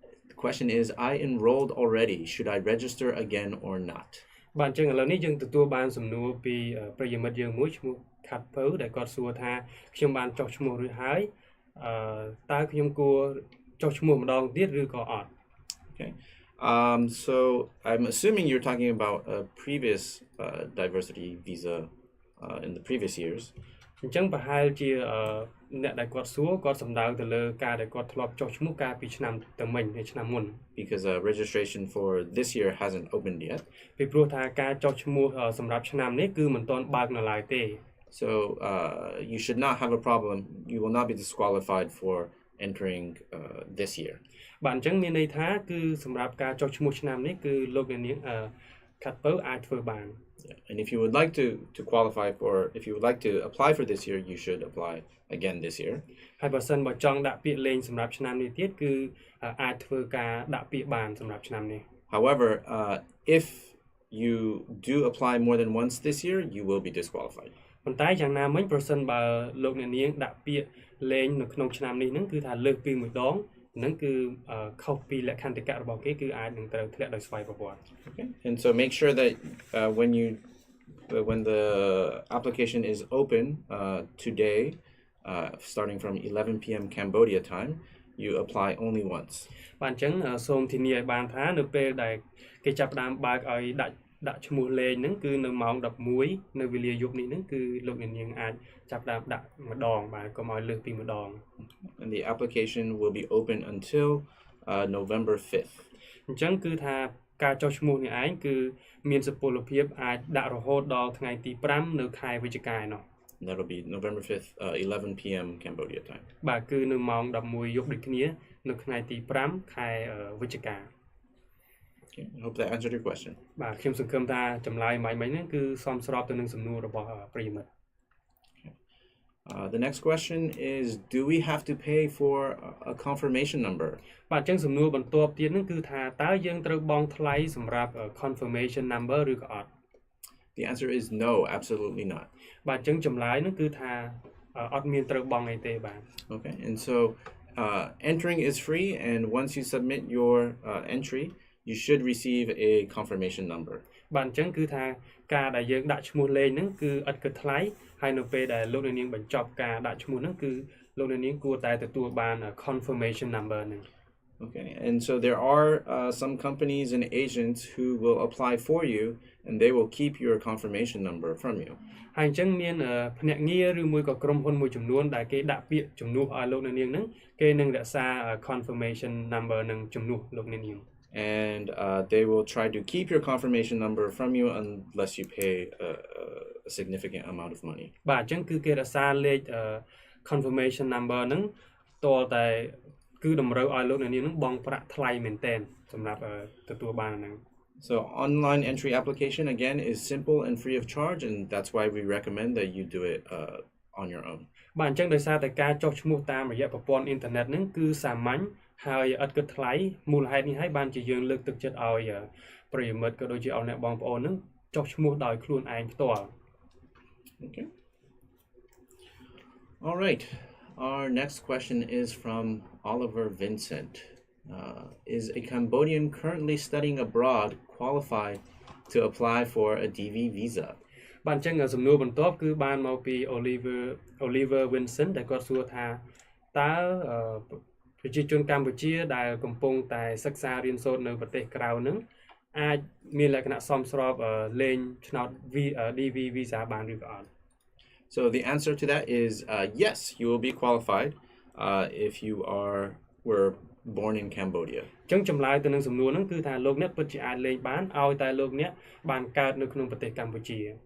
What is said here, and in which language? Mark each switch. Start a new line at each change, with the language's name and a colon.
English: The question is, I enrolled already. Should I register again or not?
Khmer: បាទអញ្ចឹងឥឡូវនេះយើងទទួលបានសំណួរពីប្រិយមិត្តយើងមួយឈ្មោះ ខាត់ពៅដែលគាត់សួរថាខ្ញុំបានចុះឈ្មោះរួចហើយតើខ្ញុំគួរ ចុះឈ្មោះម្ដងទៀតឬក៏អត់
English: Okay. So I'm assuming you're talking about a previous diversity visa in the previous years.
Khmer: អញ្ចឹងប្រហែលជាអ្នកដែលគាត់សួរគាត់សំដៅទៅលើការដែលគាត់ធ្លាប់ចុះឈ្មោះកាលពីឆ្នាំទៅមិញហើយឆ្នាំមុន
English: Because registration for this year hasn't opened yet.
Khmer: ពីព្រោះថាការចុះឈ្មោះសម្រាប់ឆ្នាំនេះគឺមិនទាន់បើកនៅឡើយទេ
English: So you should not have a problem. You will not be disqualified for entering this year.
Khmer: បាទអញ្ចឹងមានន័យថាគឺសម្រាប់ការចុះឈ្មោះឆ្នាំនេះគឺលោកអ្នកនាងខាត់ពៅអាចធ្វើបាន
English: And if you would like to qualify for, if you would like to apply for this year, you should apply again this year.
Khmer: ហើយបើសិនបើចង់ដាក់ពាក្យលេងសម្រាប់ឆ្នាំនេះទៀតគឺអាចធ្វើការដាក់ពាក្យបានសម្រាប់ឆ្នាំនេះ
English: However, if you do apply more than once this year, you will be disqualified.
Khmer: ប៉ុន្តែយ៉ាងណាមិញប្រសិនបើលោកអ្នកនាងដាក់ពាក្យលេងនៅក្នុងឆ្នាំនេះហ្នឹងគឺថាលើកពីមួយដងហ្នឹងគឺខុសពីលក្ខន្តិកៈរបស់គេគឺអាចនឹងត្រូវធ្លាក់ដោយស្វ័យប្រវត្តិ
English: Okay. And so make sure that when the application is open today, starting from 11 p.m. Cambodia time, you apply only once.
Khmer: បាទអញ្ចឹងសូមធានាឲ្យបានថានៅពេលដែលគេចាប់ផ្ដើមបើកឲ្យដាក់ឈ្មោះលេងហ្នឹងគឺនៅម៉ោង11នៅវេលាយប់នេះហ្នឹងគឺលោកអ្នកនាងអាចចាប់ផ្ដើមដាក់ម្ដងបាទកុំឲ្យលើសពីម្ដង
English: And the application will be open until November 5th.
Khmer: អញ្ចឹងគឺថាការចុះឈ្មោះនេះឯងគឺមានសុពលភាពអាចដាក់រហូតដល់ថ្ងៃទី5នៅខែវិច្ឆិកាឯណោះ
English: That'll be November 5th, 11 p.m. Cambodia time.
Khmer: បាទគឺនៅម៉ោង11យប់ដូចគ្នានៅថ្ងៃទី5ខែវិច្ឆិកា
English: Okay. I hope that answered your question.
Khmer: បាទខ្ញុំសង្ឃឹមថាចម្លើយមិញហ្នឹងគឺសមស្របទៅនឹងសំណួររបស់ប្រិយមិត្ត
English: The next question is, do we have to pay for a confirmation number?
Khmer: បាទអញ្ចឹងសំណួរបន្ទាប់ទៀតហ្នឹងគឺថាតើយើងត្រូវបង់ថ្លៃសម្រាប់ confirmation number ឬក៏អត់
English: The answer is no, absolutely not.
Khmer: បាទអញ្ចឹងចម្លើយហ្នឹងគឺថាអត់មានត្រូវបង់អីទេបាទ
English: Okay. And so entering is free, and once you submit your entry, you should receive a confirmation number.
Khmer: បាទអញ្ចឹងគឺថាការដែលយើងដាក់ឈ្មោះលេខហ្នឹងគឺឥតគិតថ្លៃហើយនៅពេលដែលលោកអ្នកនាងបញ្ចប់ការដាក់ឈ្មោះហ្នឹងគឺលោកអ្នកនាងគួរតែទទួលបាន confirmation number ហ្នឹង
English: Okay. And so there are some companies and agents who will apply for you, and they will keep your confirmation number from you.
Khmer: ហើយអញ្ចឹងមានភ្នាក់ងារឬមួយក៏ក្រុមហ៊ុនមួយចំនួនដែលគេដាក់ពាក្យជំនួសឲ្យលោកអ្នកនាងហ្នឹងគេនឹងរក្សា confirmation number នឹងជំនួសលោកអ្នកនាង
English: And they will try to keep your confirmation number from you unless you pay a significant amount of money.
Khmer: បាទអញ្ចឹងគឺគេរក្សាលេខ confirmation number ហ្នឹងតរតែគឺតម្រូវឲ្យលោកអ្នកនាងហ្នឹងបង់ប្រាក់ថ្លៃមែនទែនសម្រាប់ទទួលបានហ្នឹង
English: So online entry application again is simple and free of charge, and that's why we recommend that you do it on your own.
Khmer: បាទអញ្ចឹងដោយសារតែការចុះឈ្មោះតាមរយៈប្រព័ន្ធអ៊ីនធឺណិតហ្នឹងគឺសាមញ្ញហើយឥតគិតថ្លៃមូលហេតុនេះហើយបានជាយើងលើកទឹកចិត្តឲ្យប្រិយមិត្តក៏ដូចជាឲ្យអ្នកបងប្អូនហ្នឹងចុះឈ្មោះដោយខ្លួនឯងផ្ទាល់
English: Okay. All right. Our next question is from Oliver Vincent. Is a Cambodian currently studying abroad qualified to apply for a DV visa?
Khmer: បាទអញ្ចឹងសំណួរបន្ទាប់គឺបានមកពី Oliver Vincent ដែលគាត់សួរថាតើប្រជាជនកម្ពុជាដែលកំពុងតែសិក្សារៀនសូត្រនៅប្រទេសក្រៅហ្នឹងអាចមានលក្ខណៈសមស្របលេងឆ្នោត DV visa បានឬក៏អត់
English: So the answer to that is yes, you will be qualified if you were born in Cambodia.
Khmer: អញ្ចឹងចម្លើយទៅនឹងសំណួរហ្នឹងគឺថាលោកអ្នកពិតជាអាចលេងបានឲ្យតែលោកអ្នកបានកើតនៅក្នុងប្រទេសកម្ពុជា